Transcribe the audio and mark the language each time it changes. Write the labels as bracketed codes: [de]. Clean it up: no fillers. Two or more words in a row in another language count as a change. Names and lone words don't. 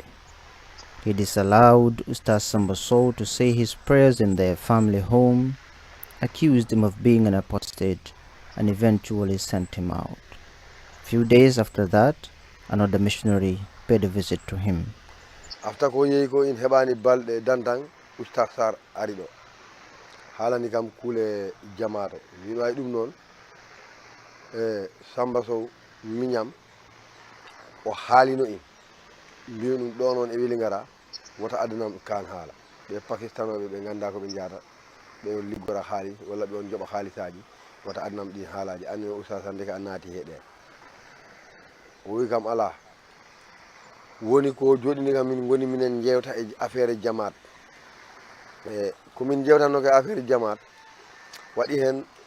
[en] He disallowed Ustaz Samba Sow to say his prayers in their family home, accused him of being an apostate, and eventually sent him out. Few days after that, another missionary paid a visit to him. [ff] After ko yeyi ko in hebani balde dandang Ustaz Sar arido halani kam kule jamato wino ay dum non Samba Sow miñam o haalino en mbiyo ɗum ɗo noon e weli ngara wota addanam kan haala ɓe pakistanoɓe ɓe ganda ko ɓe jata ɓe on liggora haalis walla ɓe on joɓa haalisaji wota addanam ɗin haalaji anni o usasa ndeke a naati heɗe o wi kam ala woni ko joɗini kam min goni minen jewta e affaire jamaat e komin jewtanno ke affaire jamaat waɗi hen